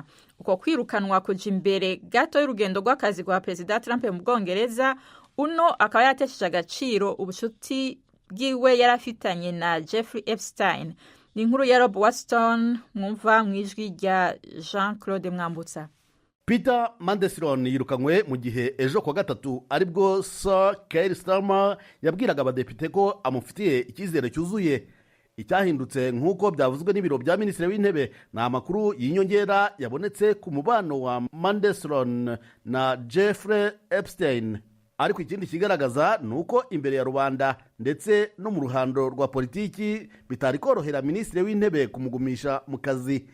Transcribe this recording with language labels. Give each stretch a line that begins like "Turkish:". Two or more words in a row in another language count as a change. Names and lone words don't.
Rundi: Uko kwirukanwa kuja imbere gato y'urugendo rw'akazi rwa Perezida Trump mu Bwongereza, uno akaba yatesheje agaciro ubucuti bwiwe yarafitanye na Jeffrey Epstein. Ni inkuru ya Rob Watson mwumva mwijwi rya Jean-Claude Mwambutsa.
Kinyarwanda: Peter Mandelson yirukanywe mu gihe ejo kwa gatatu aribwo Sir Keir Starmer yabwiraga abadepite ko amufitiye icyizere cyuzuye. Icyahindutse nk'uko byavuzwe n'ibiro bya minisitiri w'intebe ni amakuru y'inyongera yabonetse ku mubano wa Mandelson na Jeffrey Epstein. Ariko ikindi kigaragaza ni uko imbere ya rubanda ndetse no mu ruhando rwa politiki bitari korohera minisitiri w'intebe kumugumisha mu kazi.